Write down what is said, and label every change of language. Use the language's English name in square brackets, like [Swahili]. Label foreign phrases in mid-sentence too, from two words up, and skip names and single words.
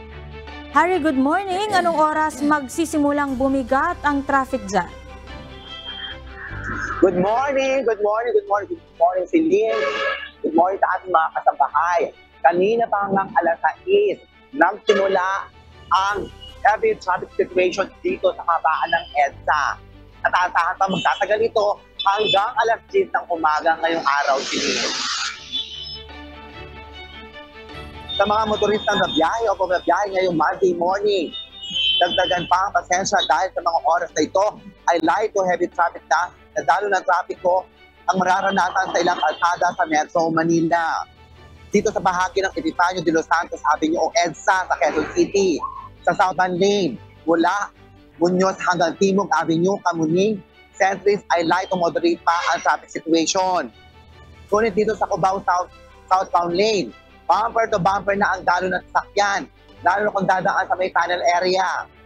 [English] Harry, good morning. [Filipino] Anong oras magsisimulang bumigat ang traffic dyan? [English] Good morning, good morning, good morning, good morning, Celine. Good morning [Filipino] sa ating mga kasambahay. Kanina pa hanggang alas 6, nagsimula ang [English] heavy traffic situation [Filipino] dito sa kabaan ng EDSA. At asahan pa magtatagal ito hanggang alas 10 ng umaga ngayong araw, Celine. Sa mga motoristang nabiyahe o pumabiyahe ngayong [English] Monday morning, [Filipino] dagdagan pa ang pasensya dahil sa mga oras na ito ay [English] light to heavy traffic [Filipino] na nadalo ng trapiko ang mararanasan sa ilang kalsada sa Metro Manila. Dito sa bahagi ng Epifanio de los Santos Avenue o EDSA sa Quezon City, sa Southern Lane, mula Muñoz hanggang Timog Avenue, Kamuning, Centris ay [English] light to moderate [Filipino] pa ang [English] traffic situation. [Filipino] Ngunit dito sa Cubao Southbound Lane, [English] bumper to bumper [Filipino] na ang dalo ng sasakyan, lalo na kung dadaan sa may [English] tunnel area.